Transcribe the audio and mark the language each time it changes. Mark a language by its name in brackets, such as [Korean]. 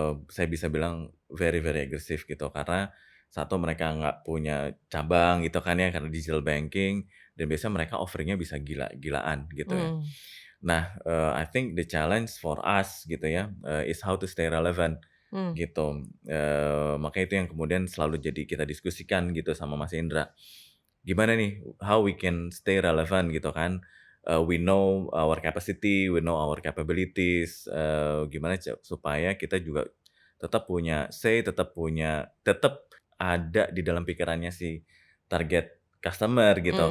[Indonesian] Saya bisa bilang [English] very very [Indonesian] agresif gitu karena satu mereka nggak punya cabang gitu kan ya karena digital banking dan biasanya mereka offer-nya bisa gila-gilaan gitu ya. mhm, Nah, [English] I think the challenge for us [Indonesian] gitu ya, [English] is how to stay relevant mmm, [Indonesian] gitu. Makanya itu yang kemudian selalu jadi kita diskusikan gitu sama Mas Indra. Gimana nih, [English] how we can stay relevant [Indonesian] gitu kan. [English] We know our capacity, we know our capabilities, [Indonesian] gimana supaya kita juga tetap punya say, tetap ada di dalam pikirannya si target customer gitu